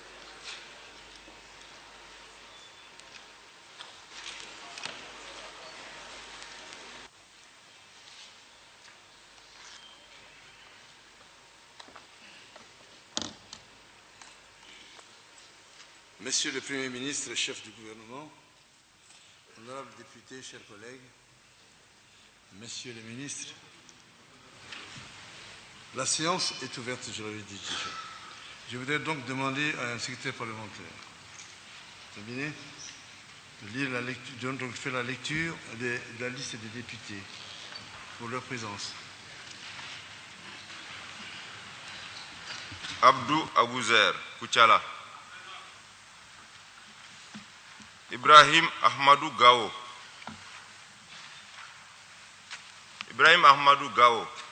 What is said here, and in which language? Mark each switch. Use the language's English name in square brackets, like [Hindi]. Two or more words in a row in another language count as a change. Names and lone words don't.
[French] Monsieur le Premier ministre, chef du gouvernement, honorables députés, chers collègues, messieurs les ministres, la séance est ouverte, je l'avais dit déjà. Je voudrais donc demander à un secrétaire parlementaire terminé, de lire la lecture, donc faire la lecture de la liste des députés pour leur présence. Abdou Abouzer, Kouchala. Ibrahim Ahmadou Gao. Ibrahim Ahmadou Gao.